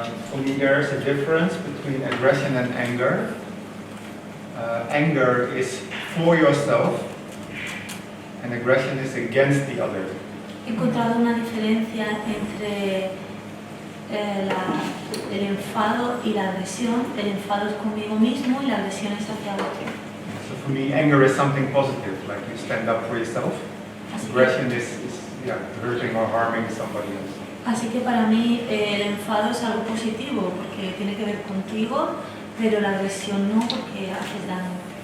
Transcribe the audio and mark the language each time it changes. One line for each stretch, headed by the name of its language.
English: For me, there is a difference between aggression and anger. Anger is for yourself, and aggression is against the other.
Spanish: He encontrado una diferencia entre el enfado y la agresión. El enfado es conmigo mismo y la agresión es hacia otro.
English: So for me, anger is something positive, like you stand up for yourself. Aggression is hurting or harming somebody else.
Spanish: Así que para mí el enfado es algo positivo porque tiene que ver contigo, pero la agresión no porque haces daño.